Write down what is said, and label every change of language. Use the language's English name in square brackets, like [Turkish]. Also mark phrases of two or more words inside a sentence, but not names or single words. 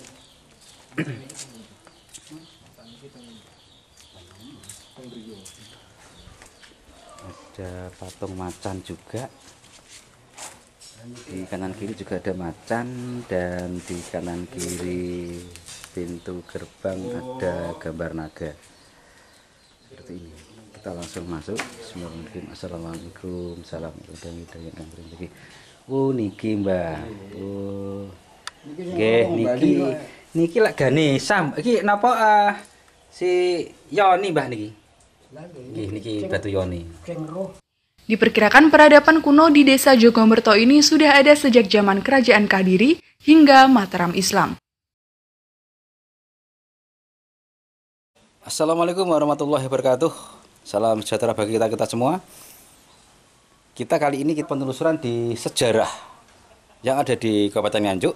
[Indonesian] Ada patung macan juga. Di kanan kiri juga ada macan, dan di kanan kiri pintu gerbang ada gambar naga. Seperti ini. Kita langsung masuk. [Arabic] Bismillahirrahmanirrahim. Assalamualaikum. [Javanese] Salam niki. Niki Mbah. Nggih, niki lak Ganesha. Iki napa si Yoni Mbah niki? Nggih, niki batu Yoni. [Indonesian] Diperkirakan peradaban kuno di Desa Jogomerto ini sudah ada sejak zaman Kerajaan Kadiri hingga Mataram Islam. [Arabic] Assalamualaikum warahmatullahi wabarakatuh. [Indonesian] Salam sejahtera bagi kita semua. Kita kali ini penelusuran di sejarah yang ada di Kabupaten Nganjuk.